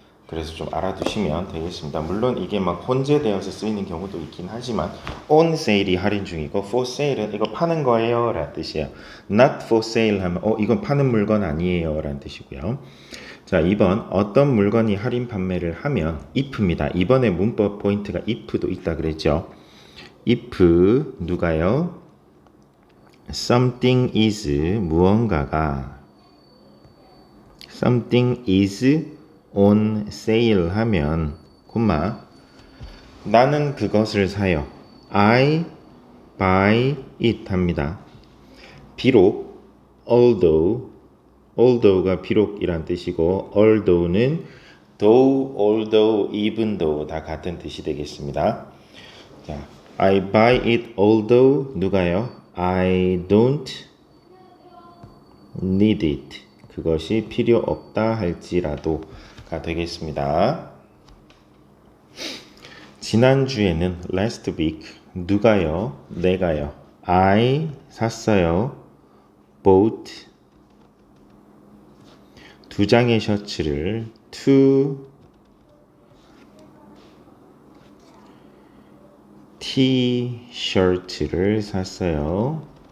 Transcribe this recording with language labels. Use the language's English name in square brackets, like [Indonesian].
[Korean] 그래서 좀 알아두시면 되겠습니다. 물론 이게 막 혼재되어서 쓰이는 경우도 있긴 하지만 on sale이 할인 중이고 for sale은 이거 파는 거예요 라는 뜻이에요. [English] not for sale [Korean] 하면 이건 파는 물건 아니에요 라는 뜻이고요. 자, 2번 어떤 물건이 할인 판매를 하면 if입니다. 이번에 문법 포인트가 if도 있다 그랬죠. if 누가요? [English] something is [Korean] 무언가가 [English] something is on sale [Korean] 하면 나는 그것을 사요. [English] I buy it [Korean] 합니다. 비록 although가 비록이란 뜻이고 although는 though, although, even though 다 같은 뜻이 되겠습니다. [English] 자, I buy it although [Korean] 누가요? [English] I don't need it. [Korean] 그것이 필요 없다 할지라도가 되겠습니다. 지난주에는 [English] last week [Korean] 누가요? 내가요. I 샀어요. bought 2장의 셔츠를 [English] two t-shirt [Korean] 를 샀어요.